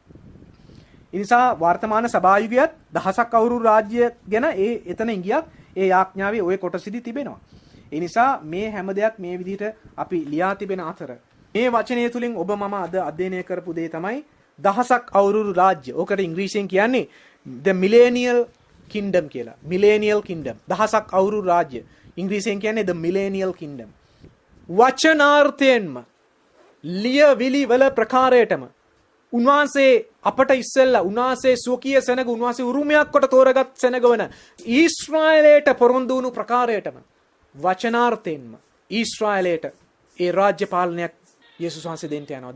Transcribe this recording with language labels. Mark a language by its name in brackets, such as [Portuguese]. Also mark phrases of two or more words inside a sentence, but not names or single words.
[Sinhala] ඒ නිසා වර්තමාන සභා යුගයත් දහසක් අවුරුදු රාජ්‍ය ගැන එතන ඉඟියක් ඒ යාඥාවේ ওই කොටසෙදි තිබෙනවා. ඒ නිසා මේ හැම දෙයක් මේ විදිහට අපි ලියා තිබෙන අතර මේ වචනය තුලින් ඔබ මම අද අධ්‍යයනය කරපු දේ තමයි දහසක් අවුරුදු රාජ්‍ය. ඕකට ඉංග්‍රීසියෙන් කියන්නේ [English] the millennial kingdom [Sinhala] කියලා. [English] millennial kingdom. [Sinhala] දහසක් අවුරුදු රාජ්‍ය. ඉංග්‍රීසියෙන් කියන්නේ [English] the millennial kingdom. [Sinhala] වචනාර්ථයෙන්ම ලියවිලි වල ප්‍රකාරයටම උන්වහන්සේ අපට ඉස්සෙල්ලා උන්වහන්සේ ස්වකීය සෙනග උන්වහන්සේ උරුමයක් කොට තෝරගත් සෙනග වන ඊශ්‍රායලයට පොරොන්දු වුණු ප්‍රකාරයටම වචනාර්ථයෙන්ම ඊශ්‍රායලයට ඒ රාජ්‍ය පාලනයක් යේසුස් වහන්සේ දෙන්න යනවා.